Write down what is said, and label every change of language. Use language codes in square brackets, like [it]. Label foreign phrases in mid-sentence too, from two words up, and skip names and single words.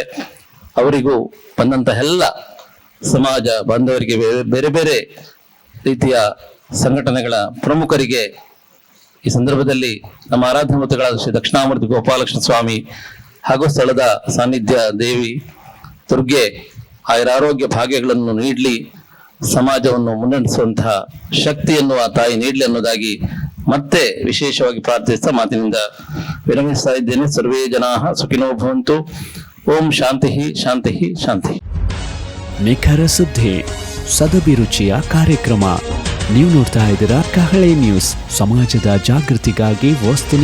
[kn] ಅವರಿಗೂ ಬಂದಂತಹ ಎಲ್ಲ ಸಮಾಜ ಬಾಂಧವರಿಗೆ, ಬೇರೆ ಬೇರೆ ರೀತಿಯ ಸಂಘಟನೆಗಳ ಪ್ರಮುಖರಿಗೆ ಈ ಸಂದರ್ಭದಲ್ಲಿ ನಮ್ಮ ಆರಾಧ್ಯ ಮೂರ್ತಿಗಳಾದ ಶ್ರೀ ದಕ್ಷಿಣಾಮೂರ್ತಿ ಗೋಪಾಲಕೃಷ್ಣ ಸ್ವಾಮಿ ಹಾಗೂ ಸ್ಥಳದ ಸಾನ್ನಿಧ್ಯ ದೇವಿ ದುರ್ಗೆ ಆಯುರಾರೋಗ್ಯ ಭಾಗ್ಯಗಳನ್ನು ನೀಡಲಿ, ಸಮಾಜವನ್ನು ಮುನ್ನಡೆಸುವಂತಹ ಶಕ್ತಿಯನ್ನು ಆ ತಾಯಿ ನೀಡಲಿ ಅನ್ನೋದಾಗಿ ಮತ್ತೆ ವಿಶೇಷವಾಗಿ ಪ್ರಾರ್ಥಿಸ್ತಾ ಮಾತಿನಿಂದ ವಿರಮಿಸ್ತಾ ಇದ್ದೇನೆ. [sa] ಸರ್ವೇ ಜನಾಃ ಸುಖಿನೋ ಭವಂತು. ಓಂ ಶಾಂತಿ ಶಾಂತಿ ಶಾಂತಿ. [kn] ನಿಖರ ಸುದ್ದಿ, ಸದಭಿರುಚಿಯ ಕಾರ್ಯಕ್ರಮ. ನೀವು ನೋಡ್ತಾ ಇದ್ದೀರಾ ಕಹಳೆ ನ್ಯೂಸ್, ಸಮಾಜದ ಜಾಗೃತಿಗಾಗಿ ವಸ್ತುನಿಷ್ಠ